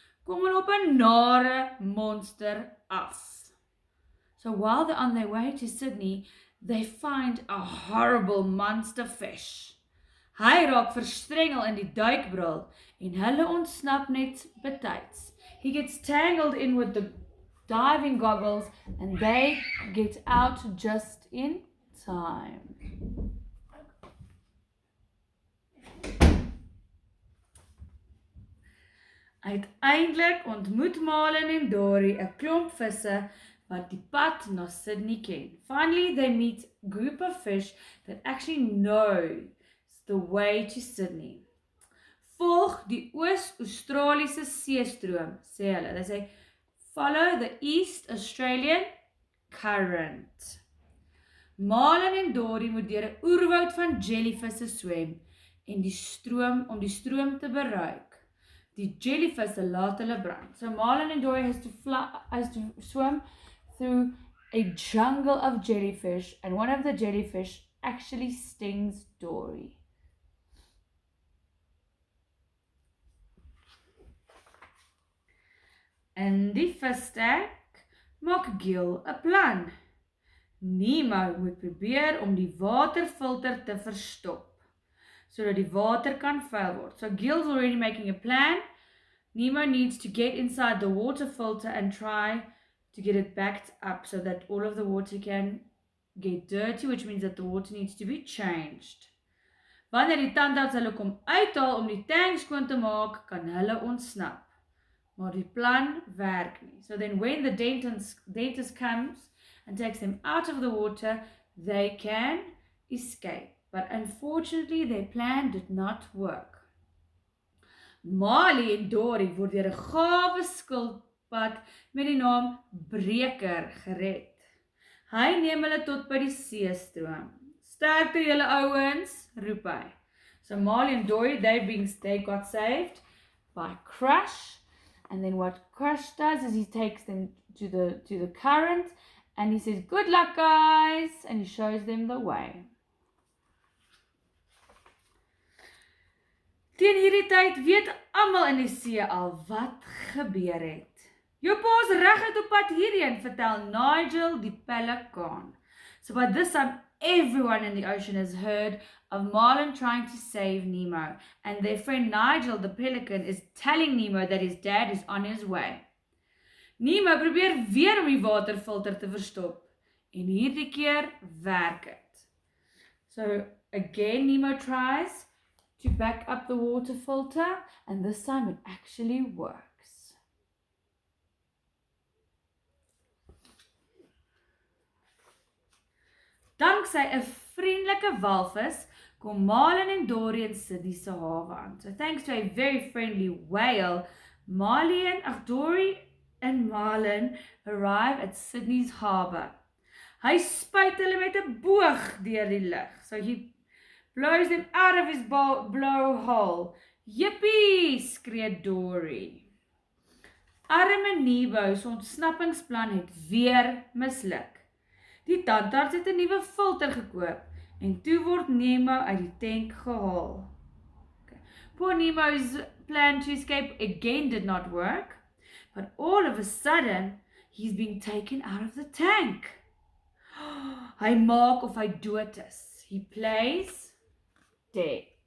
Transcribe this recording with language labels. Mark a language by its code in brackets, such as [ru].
[af] kom hulle op 'n nare monster af. [en] So while they're on their way to Sydney, they find a horrible monster fish. [af] Hy raak verstrengel in die duikbril en hulle ontsnap net betyds. [en] He gets tangled in with the diving goggles and they get out just in time. [af] Uiteindelik ontmoet Malin en Dory 'n klomp visse wat die pad na Sydney ken. [en] Finally, they meet a group of fish that actually knows the way to Sydney. [af] Volg die Oos-Australiese seestroom, sê hulle. [en] They say, follow the East Australian current. [af] Malin en Dory moet deur 'n oerwoud van jellyvisse swem en om die stroom te bereik. Die jellyvisse laat hulle brand. [en] So Malin and Dory has to swim through a jungle of jellyfish, and one of the jellyfish actually stings Dory. [af] In die visstank maak Gil 'n plan. Nemo moet probeer om die waterfilter te verstop, sodat die water kan vuil word. [en] So Gil's already making a plan. Nemo needs to get inside the water filter and try to get it backed up so that all of the water can get dirty, which means that the water needs to be changed. [af] Wanneer die tandarts hulle kom uithaal om die tank skoon te maak, kan hulle ontsnap. Maar die plan werk nie. [en] So then when the dentist comes and takes them out of the water, they can escape. But unfortunately, their plan did not work. [af] Marley en Dory word deur 'n gawe skilpad met die naam Breker gered. Hy neem hulle tot by die seestroom. Sterkte julle ouens, roep hy. [en] So Marley and Dory, they got saved by Crush. And then what Crush does is he takes them to the current and he says, "Good luck, guys," and he shows them the way. [af] Teen hierdie tyd weet almal in die see al wat gebeur het. Jou pa is reguit op pad hierheen, vertel Nigel die pelikaan. [en] So by this time, everyone in the ocean has heard of Marlin trying to save Nemo, and their friend Nigel the pelican is telling Nemo that his dad is on his way. [af] Nemo probeer weer om die waterfilter te verstop, en hierdie keer werk het. [en] So again, Nemo tries to back up the water filter, and this time it actually works. [af] Danksy 'n vriendelike walvis kom Marlin en Dory in Sydney se hawe aan. [en] So thanks to a very friendly whale, Dory and Marlin arrive at Sydney's harbour. [af] Hy spuit hulle met 'n boog deur die lug. [en] So he blows them out of his blowhole. [af] Yippie, skree Dory. Arme Nemo se ontsnappingsplan het weer misluk. Die tandarts het 'n nuwe filter gekoop en toe word Nemo uit die tank gehaal. [en] Okay. Poor Nemo's plan to escape again did not work, but all of a sudden he's being taken out of the tank. [af] Hy maak of hy dood is. [en] He plays dead.